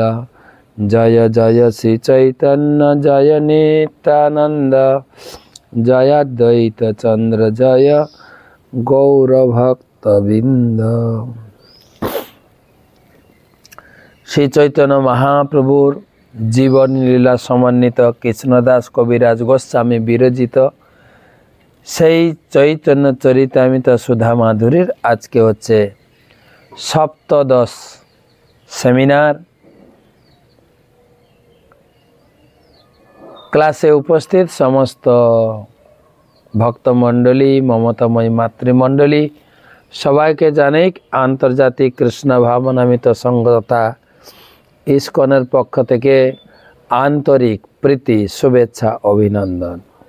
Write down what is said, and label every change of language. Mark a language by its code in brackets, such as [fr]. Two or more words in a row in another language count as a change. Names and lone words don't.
[bn] জয় জয় শ্রী চৈতন্য জয় নিত্যানন্দ জয় অদ্বৈত চন্দ্র জয় গৌর ভক্তবৃন্দ। শ্রী চৈতন্য মহাপ্রভুর জীবন লীলা সমন্বিত কৃষ্ণদাস কবিরাজ গোস্বামী বিরচিত সেই চৈতন্য চরিতামৃত সুধা মাধুরীর আজকে হচ্ছে সপ্তদশ সেমিনার। ক্লাসে উপস্থিত সমস্ত ভক্তমণ্ডলী মমতাময়ী মাতৃমণ্ডলী সবাইকে জানাই আন্তর্জাতিক কৃষ্ণ ভাবনামিত সংঘ তথা ইসকনের পক্ষ থেকে আন্তরিক প্রীতি, শুভেচ্ছা, অভিনন্দন।